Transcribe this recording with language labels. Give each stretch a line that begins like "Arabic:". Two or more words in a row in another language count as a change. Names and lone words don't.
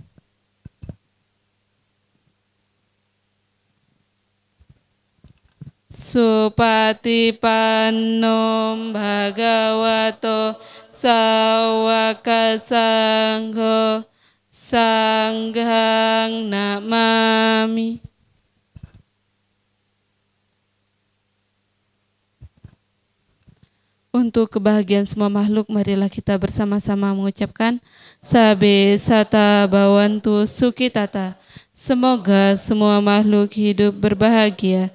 Pali: Supatipannom Bhagavato Sawaka Sangho Sanghang namami.
Indonesian: Untuk kebahagiaan semua makhluk, marilah kita bersama-sama mengucapkan
Pali: Sabe Sata Bawantu Sukitata.
Indonesian: Semoga semua makhluk hidup berbahagia.